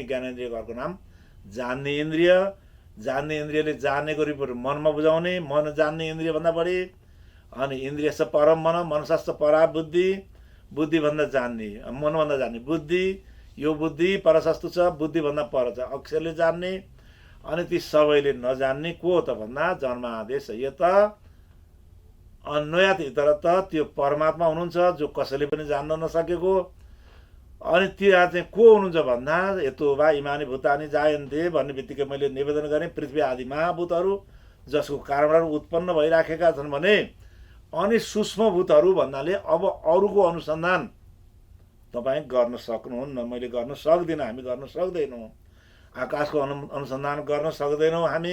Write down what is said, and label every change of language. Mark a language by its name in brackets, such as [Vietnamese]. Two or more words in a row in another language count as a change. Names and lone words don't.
[Nepali] ज्ञानेन्द्रियको अर्को नाम जान्ने इन्द्रिय। जान्ने इन्द्रियले जानेको रिपोर्ट मनमा बुझाउने, मन जान्ने इन्द्रिय भन्दा बढी। अनि [Sanskrit] इन्द्रियस परम मन, मनसस्त परा बुद्धि, [Nepali] बुद्धिभन्दा जान्ने, मनभन्दा जान्ने बुद्धि। यो बुद्धि परसस्तु छ, बुद्धिभन्दा पर छ अक्षरले जान्ने। अनि ती सबैले नजान्ने को त भन्दा [Sanskrit] जन्मादेश यत अन्वयात इतरत, [Nepali] त्यो परमात्मा हुनुहुन्छ जो कसैले पनि जान्न नसकेको। अनि त्यहाँ चाहिँ को हुनुहुन्छ भन्दा [Sanskrit] यतो वा इमानी भूतानि जायन्ते [Nepali] भन्ने बित्तिकै मैले निवेदन गरेँ पृथ्वी आदि महाभूतहरू जसको कारणबाट उत्पन्न भइराखेका छन् भने। अनि सूक्ष्म भूतहरू भन्नाले अब अरूको अनुसन्धान तपाईँ गर्न सक्नुहुन्न, मैले गर्न सक्दिनँ, हामी गर्न सक्दैनौँ। आकाशको अनुसन्धान गर्न सक्दैनौँ हामी।